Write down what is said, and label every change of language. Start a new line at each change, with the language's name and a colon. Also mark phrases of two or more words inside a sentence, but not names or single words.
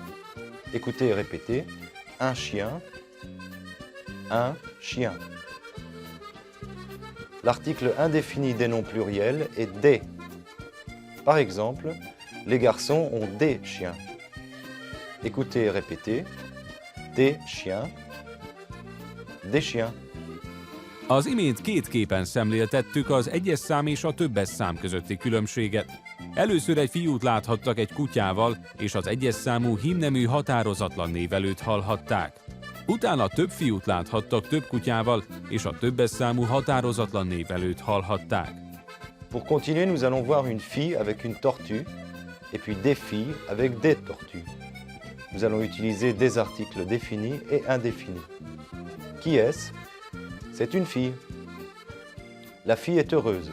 French: Écoutez et répétez. Un chien. Un chien. L'article indéfini des noms pluriels est des. Par exemple, les garçons ont des chiens. Écoutez et répétez. Des chiens. Des chiens.
Hungarian: Az imént két képen szemléltettük az egyes szám és a többes szám közötti különbséget. Először egy fiút láthattak egy kutyával, és az egyes számú hímnemű határozatlan névelőt hallhatták. Utána több fiút láthattak több kutyával, és a többes számú határozatlan névelőt hallhatták.
French: Pour continuer, nous allons voir une fille avec une tortue, et puis des filles avec des tortues. Nous allons utiliser des articles définis et indéfinis. Qui est-ce? C'est une fille. La fille est heureuse.